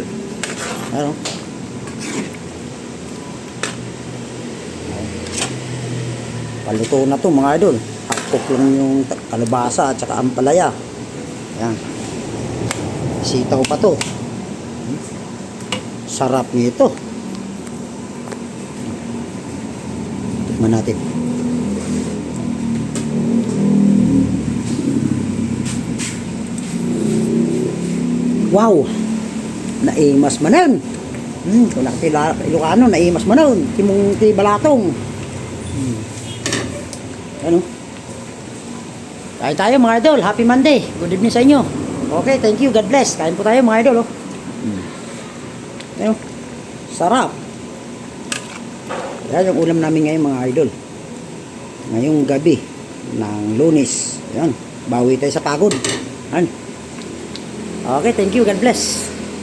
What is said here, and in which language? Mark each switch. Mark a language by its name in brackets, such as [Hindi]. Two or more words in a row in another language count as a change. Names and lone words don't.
[Filipino] Ano? Paluto na to mga idol. Hakok lang yung kalabasa at saka ampalaya. Yan, sitaw pa to. Sarap nito. Tikman natin. Wow! [Iloko] Naimas manon. [Filipino] Kung nakatila Ilocano, [Iloko] naimas manon. Timong ti balatong. [Filipino] Ano? Kain tayo mga idol. [English] Happy Monday. Good evening [Filipino] sa inyo. [English] Okay, thank you. God bless. [Filipino] Kain po tayo mga idol. Ayun, sarap. Yan yung ulam namin ngayon mga idol. Ngayong gabi ng Lunes. Yan, bawi tayo sa pagod. Yan. [English] Okay, thank you. God bless.